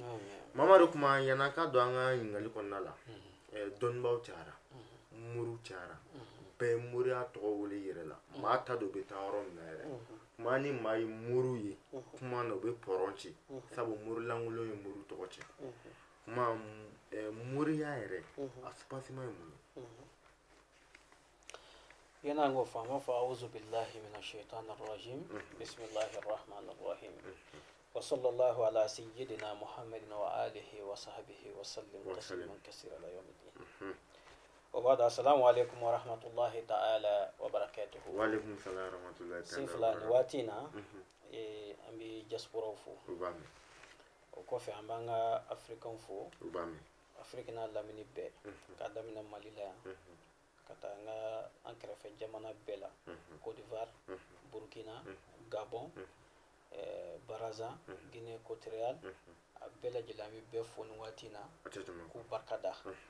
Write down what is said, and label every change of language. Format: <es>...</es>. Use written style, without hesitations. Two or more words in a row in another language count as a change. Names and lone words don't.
<bm>Mamadu kuma yan'a ka don an ka ɲininkali kɔnɔna la dɔnnibaaw cayara moriw cayara bɛɛ ye moriya tɔgɔ wele i yɛrɛ la maa ta dɔ bɛ taa yɔrɔ min na yɛrɛ maa ni maa ye moriw ye kuma na u bɛ pɔrɔn ci sabu morilankolon ye moriw tɔgɔ cɛ kuma moriya yɛrɛ a spasima ye mun ye. Yana ngo fama fa</bm> <ar>أعوذ بالله من الشيطان الرجيم. بسم الله الرحمن الرحيم وصلى الله على سيدنا محمد وعلى آله وصحبه وسلم تسليما كثيرا إلى يوم الدين. وبعد السلام عليكم ورحمة الله تعالى وبركاته. وعليكم السلام ورحمة الله تعالى.</ar> <bm>Sefula ni watina an bi diaspora fo. Ubami. O kɔfɛ an b'an ka Africain fo. Ubami. Afrique n'a lamini bɛɛ k'a daminɛ Mali la yan ka taa an kɛrɛfɛ jamana bɛɛ la Côte d'Ivoire, Burkina, Gabon, Baraza, Guinée Équatoriale a bɛɛ lajɛlen an bɛ bɛɛ fo nin waati in na k'u barika da</bm>